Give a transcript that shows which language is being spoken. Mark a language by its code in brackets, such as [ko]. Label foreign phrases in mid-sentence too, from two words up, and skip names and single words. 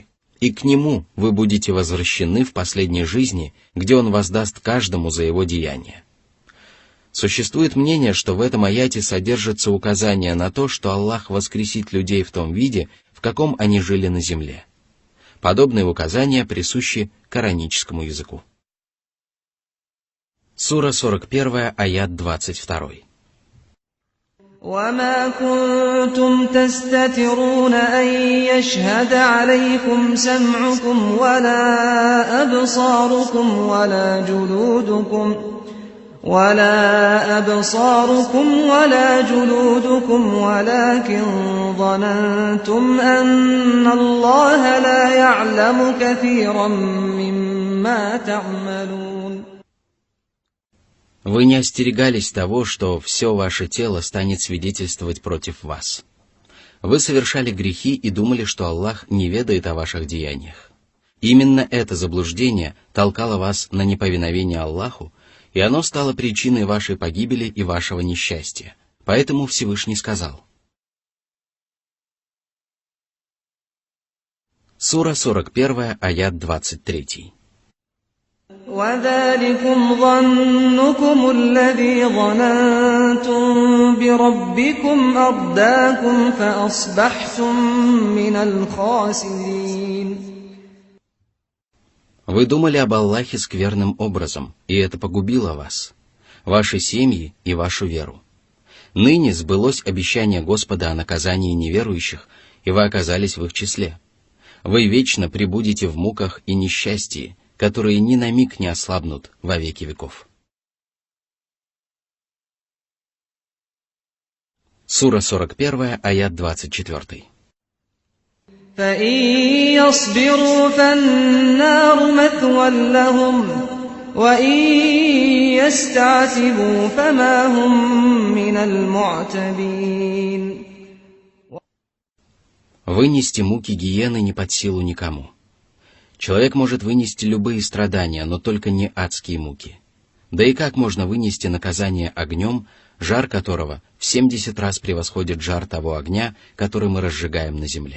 [ru] И к Нему вы будете возвращены в последней жизни, где Он воздаст каждому за его деяния». Существует мнение, что в этом аяте содержится указание на то, что Аллах воскресит людей в том виде, в каком они жили на земле. Подобные указания присущи кораническому языку. Сура 41, аят 22. [ar] وما كنتم تستترون أن يشهد عليكم سمعكم ولا أبصاركم ولا جلودكم ولكن ظننتم أن الله لا يعلم كثيرا مما تعملون. [ru] Вы не остерегались того, что все ваше тело станет свидетельствовать против вас. Вы совершали грехи и думали, что Аллах не ведает о ваших деяниях. Именно это заблуждение толкало вас на неповиновение Аллаху, и оно стало причиной вашей погибели и вашего несчастья. Поэтому Всевышний сказал. Сура 41, аят 23. [ar] وَذَلِكُمْ ظَنُّكُمُ الَّذِي ظَنَنْتُمْ بِرَبِّكُمْ أَرْدَاكُمْ فَأَصْبَحْتُمْ مِنَ الْخَاسِرِينَ. [ru] Вы думали об Аллахе скверным образом, и это погубило вас, ваши семьи и вашу веру. Ныне сбылось обещание Господа о наказании неверующих, и вы оказались в их числе. Вы вечно пребудете в муках и несчастье, которые ни на миг не ослабнут во веки веков. Сура 41, аят 24. [ar] فَإِن يَصْبِرُوا فَالنَّارُ مَثْوًى لَهُمْ وَإِن يَسْتَعْتِبُوا فَمَا هُمْ مِنَ الْمُعْتَبِينَ. [ru] Вынести муки гиены не под силу никому. Человек может вынести любые страдания, но только не адские муки. Да и как можно вынести наказание огнем, жар которого в 70 раз превосходит жар того огня, который мы разжигаем на земле?